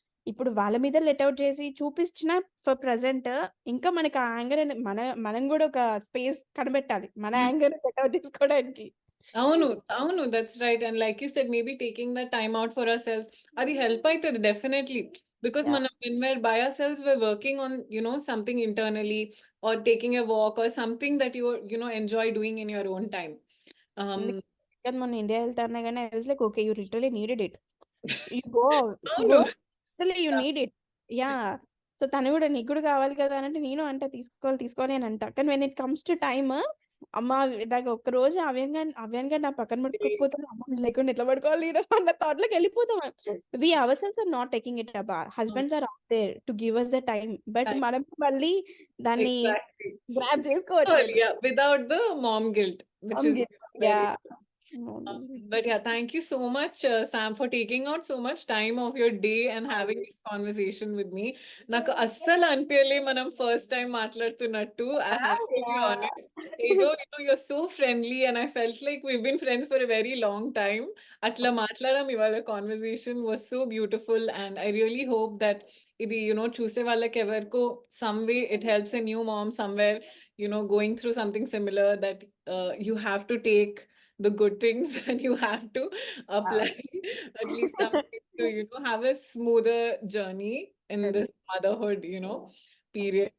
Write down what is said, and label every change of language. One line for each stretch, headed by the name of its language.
Telugu: ఇప్పుడు వాళ్ళ మీద లెట్ ఔట్ చేసి చూపించిన ఫర్ ప్రెజెంట్ ఇంకా మనకి ఆ యాంగర్ అని మనం కూడా ఒక స్పేస్ కనిపెట్టాలి. మన యాంగర్‌ని లెట్ ఔట్ చేసుకోవడానికి. అవును, అవును.
English: That's right. And like you said, maybe taking the time out for ourselves,
Telugu: అది హెల్ప్ అయితది
English: Definitely. Because yeah!
Telugu: మనం
English: when we're by ourselves, we're working on something internally, or taking a walk, or something that you enjoy doing in your own time. Um,
Telugu: అందుకే కానీ మొన్న India వెళ్తా అన్నా గాని
English: I was like okay you literally needed it. You go
Telugu: అవును.
English: Go literally you need it. Yeah!
Telugu: So తను గూడా నీకు కూడా కావాలి కదా అనంటే నేను అంట తీసుకోవాలి, తీసుకోవాలి అని అంటా. కానీ when it comes to time అమ్మ నాకు ఒక్కరోజు అవ్యంగా నా పక్కన పడుకోకపోతే అమ్మ లేకుండా ఎట్లా పడుకోవాలి ఈడ అన్న థాట్‌లోకి వెళ్ళిపోతాం.
English: We ourselves are not taking it up. Husbands are out there to give us the time.
Telugu: But మనం మళ్ళీ దాన్ని
English: Exactly. Grab Well,
Telugu: చేసుకోవట్లేదు.
English: yeah, without the mom guilt, which is very. Yeah! But yeah, thank you so much, Sam, for taking out so much time of your day and having this conversation with me.
Telugu: నాకు అస్సలు అనిపించలే మనం first time మాట్లాడుతున్నట్టు.
English: I have to be honest.
Telugu: ఏదో
English: you're so friendly and I felt like we've been friends for a very long time.
Telugu: అట్లా మాట్లాడడం ఇవాళ
English: conversation was so beautiful and I really hope that
Telugu: ఇది చూసే వాళ్ళకి ఎవరికో
English: some way it helps a new mom somewhere going through something similar that you have to take the good things and you have to apply at least something to have a smoother journey in this motherhood period.